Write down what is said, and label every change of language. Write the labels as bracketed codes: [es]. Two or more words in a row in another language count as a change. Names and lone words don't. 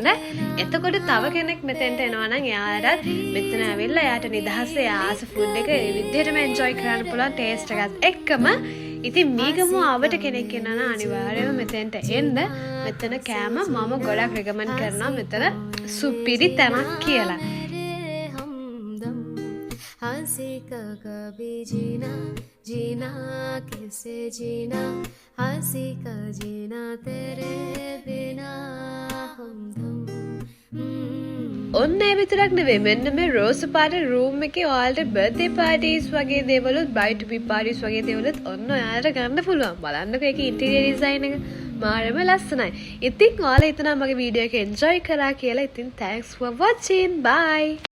[si] එතකොට තව කෙනෙක් මෙතනට එනවා නම් එයාලට මෙතන ඇවිල්ලා එයාට නිදහසේ ආස ෆුඩ් එක ඒ විදිහටම enjoy කරන්න පුළුවන් taste එකත් එක්කම. ඉතින් මීගමු ආවට කෙනෙක් එනවා නම් අනිවාර්යයෙන්ම මෙතනට එන්න. මෙතන කෑම මම ගොඩක් recommend කරනවා. මෙතන සුපිරි තැනක් කියලා. [hi] हंसी का कभी जीना जीना कैसे जीना हंसी का जीना तेरे बिना हमदम [si] ඔන්න ඒ විතරක් නෙවෙයි මෙන්න මේ රෝස් පාට රූම් එකේ ඔයාලට [en] birthday parties [si] වගේ දේවලුත් [en] bride to be parties [si] වගේ දේවලුත් ඔන්න ඔයාලට ගන්න පුළුවන්. බලන්නකෝ ඒකේ [en] interior design [si] එක මාරම ලස්සනයි. ඉතින් ඔයාලා හිතනවා මගේ වීඩියෝ එක එන්ජොයි කරා කියලා. ඉතින් [en] thanks for watching. Bye.